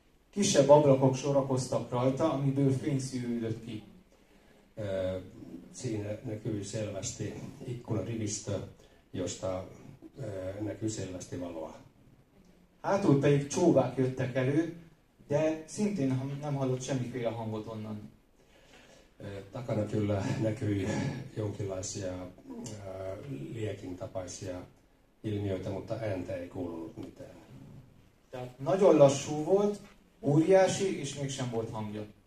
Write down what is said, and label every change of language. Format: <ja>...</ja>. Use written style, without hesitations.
<hu>Kisebb ablakok sorakoztak rajta, amiből fény szűrődött ki.</hu> <fi>Siinä näkyi selvästi ikkunarivistö, josta näkyi selvästi valoa.</fi> <hu>Hátul pedig csóvák jöttek elő, de szintén nem hallott semmiféle hangot onnan.</hu> <fi>Takana kyllä näkyi jonkinlaisia liekin tapaisia ilmiöitä, mutta ääntä ei kuulunut mitään.</fi> <hu>Tehát nagyon lassú volt, óriási, és mégsem volt hangja.</hu>